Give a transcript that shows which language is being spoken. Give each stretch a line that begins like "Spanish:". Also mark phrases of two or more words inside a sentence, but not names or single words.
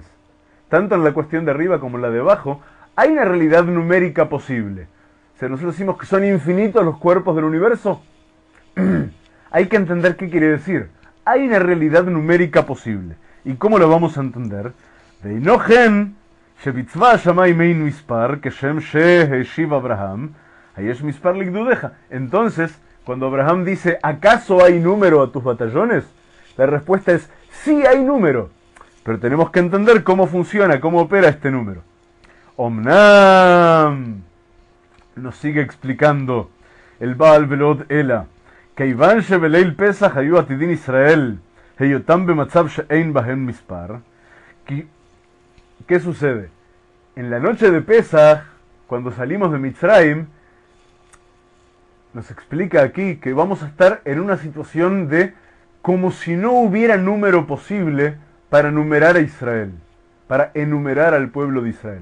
Spanish: Tanto en la cuestión de arriba como en la de abajo, hay una realidad numérica posible. O sea, nosotros decimos que son infinitos los cuerpos del universo. Hay que entender qué quiere decir. Hay una realidad numérica posible. ¿Y cómo lo vamos a entender?
Hebrew: ואינוכן שבצבא שמים אין מספר כשם שהשיב אברהם היש מספר לגדודיך.
Spanish: Entonces, cuando Abraham dice, ¿acaso hay número a tus batallones? La respuesta es, sí hay número. Pero tenemos que entender cómo funciona, cómo opera este número.
Hebrew: Omnam,
Spanish: nos sigue explicando el
Hebrew: Baal Velod Ela, כיוון שבליל פסח היו עתידין ישראל, היותם במצב שאין בהם מספר.
Spanish: ¿Qué sucede? En la noche de Pesach, cuando salimos de Mitzrayim, nos explica aquí que vamos a estar en una situación de como si no hubiera número posible para numerar a Israel, para enumerar al pueblo de Israel.